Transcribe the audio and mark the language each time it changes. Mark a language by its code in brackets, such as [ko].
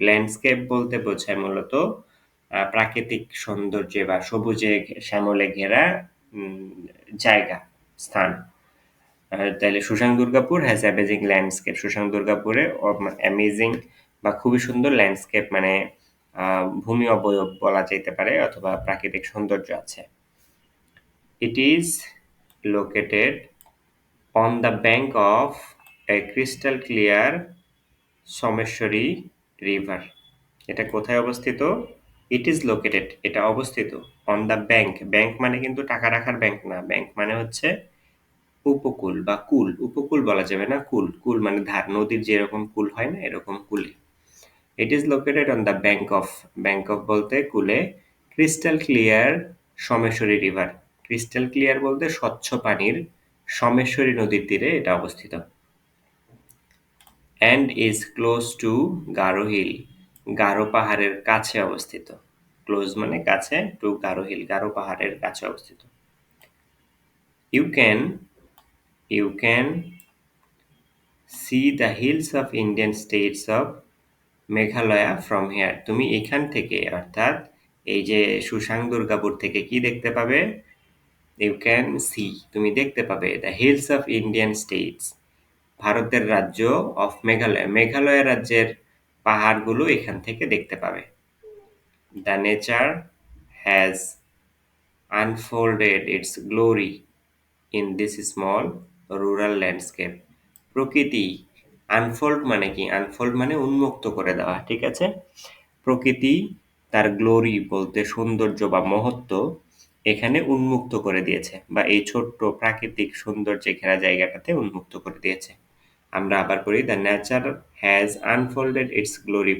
[bn] Landscape বলতে বোঝায় মূলত প্রাকৃতিক সৌন্দর্যে বা সবুজে শ্যামলে ঘেরা জায়গা, স্থান। তাহলে সুশাং দুর্গাপুর [en] Has amazing landscape. [bn] সুশাং দুর্গাপুরে অ্যামেজিং বা খুবই সুন্দর ল্যান্ডস্কেপ মানে ভূমি অবয়ব বলা যেতে পারে, অথবা প্রাকৃতিক সৌন্দর্য আছে। [en] It is located on the bank of a crystal clear Someshwari river. [bn] এটা কোথায় অবস্থিত? [en] It is located, [bn] এটা অবস্থিত [en] on the bank. [bn] ব্যাংক মানে কিন্তু টাকা রাখার ব্যাংক না, ব্যাংক মানে হচ্ছে উপকূল বা কুল। উপকূল বলা যাবে না, কুল। কুল মানে ধার, নদীর যেরকম কুল হয় না, এরকম কুলে। [en] It is located on the bank of [bn] বলতে কুলে, [en] Crystal clear Someshwari river. [bn] Crystal clear বলতে স্বচ্ছ পানির সোমেশ্বরী নদীর তীরে এটা অবস্থিত। [en] and is close to Garo hill. [bn] Garo পাহাড়ের কাছে অবস্থিত। ক্লোজ মানে কাছে, [en] to Garo hill, [bn] গারো পাহাড়ের কাছে অবস্থিত। [en] You can see the hills of Indian states of Meghalaya from here. [bn] তুমি এখান থেকে, অর্থাৎ এই যে সুশাং দুর্গাপুর থেকে কি দেখতে পাবে? [en] You can see, [bn] তুমি দেখতে পাবে [en] the hills of Indian states, [bn] ভারতের রাজ্য of মেঘালয়, মেঘালয় রাজ্যের পাহাড়গুলো এখান থেকে দেখতে পাবে। [en] The nature has unfolded its glory in this small rural landscape. [bn] প্রকৃতি, আনফোল্ড মানে কি? আনফোল্ড মানে উন্মুক্ত করে দেওয়া, ঠিক আছে? প্রকৃতি তার গ্লোরি বলতে সৌন্দর্য বা মহত্ব এখানে উন্মুক্ত করে দিয়েছে, বা এই ছোট্ট প্রাকৃতিক সৌন্দর্যে ঘেরা জায়গাটাতে উন্মুক্ত করে দিয়েছে। আমরা আবার পড়ি, [en] The nature has unfolded its glory.